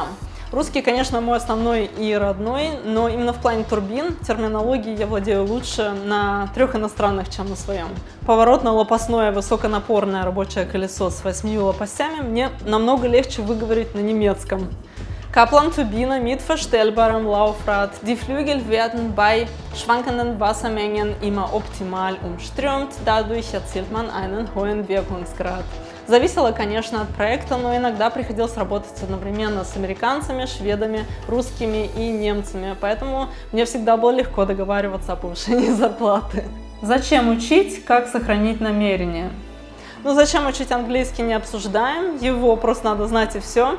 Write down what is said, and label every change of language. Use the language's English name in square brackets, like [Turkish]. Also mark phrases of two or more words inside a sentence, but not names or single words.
[Russian] Русский, конечно, мой основной и родной, но именно в плане турбин, терминологии я владею лучше на 3 иностранных, чем на своем. Поворотно-лопастное высоконапорное рабочее колесо с 8 лопастями мне намного легче выговорить на немецком. [German] Kaplan-Turbine mit verstellbarem Laufrad. Die Flügel werden bei schwankenden Wassermengen immer optimal umströmt, dadurch erzielt man einen hohen Wirkungsgrad. [Russian] Зависело, конечно, от проекта, но иногда приходилось работать одновременно с американцами, шведами, русскими и немцами, поэтому мне всегда было легко договариваться о повышении зарплаты. Зачем учить, как сохранить намерение? Ну, зачем учить английский, не обсуждаем, его просто надо знать и все.